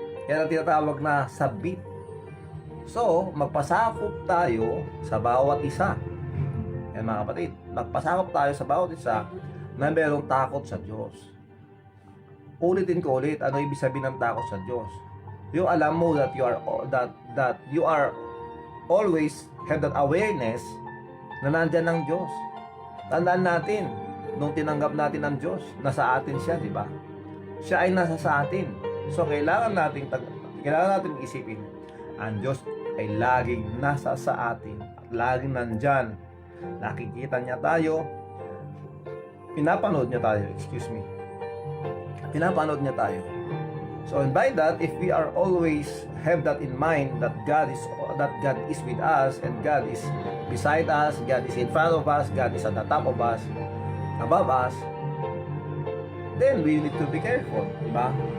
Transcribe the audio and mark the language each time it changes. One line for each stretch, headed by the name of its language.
Filipino: Yan ang tinatawag na submit. So, magpasakop tayo sa bawat isa. Yan mga kapatid, magpasakop tayo sa bawat isa na mayroong takot sa Diyos. Ulitin ko ulit, ano ibig sabihin ng takot sa Diyos? Yung alam mo
English: that you are always have that awareness
Filipino: na nandyan ang Diyos. Tandaan natin, nung tinanggap natin ang Diyos, nasa atin siya, di ba? Siya ay nasa sa atin. So, kailangan natin isipin, ang Diyos ay laging nasa sa atin at laging nandyan. Nakikita niya tayo, pinapanood niya tayo, pinapanood niya tayo.
English: So, and by that, if we are always have that in mind that God is with us and God is beside us, God is in front of us, God is at the top of us, above us, then we need to be careful,
Filipino: di ba?